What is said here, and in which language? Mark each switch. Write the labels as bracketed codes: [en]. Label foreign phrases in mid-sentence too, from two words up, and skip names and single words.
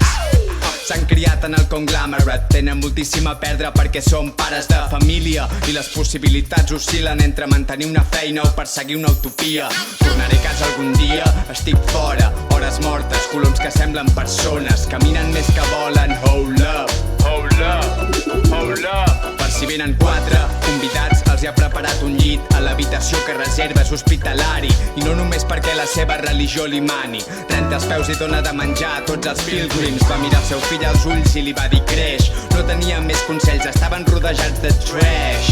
[ca] S'han criat en el conglomerat, tenen moltíssim a perdre perquè són pares de família i les possibilitats oscil·len entre mantenir una feina o perseguir una utopia. Tornaré a casa algun dia, estic fora, hores mortes, coloms que semblen persones, caminen més que volen. [en] Hold up, hold up, hold up. [ca] Per si venen 4 convidats, els hi ha preparat un llit a l'habitació que reserva és hospitalari, i no només perquè la seva religió li mani. Renta els peus i dona de menjar a tots els pilgrims. Va mirar el seu fill als ulls i li va dir creix. No tenien més consells, estaven rodejats de trash.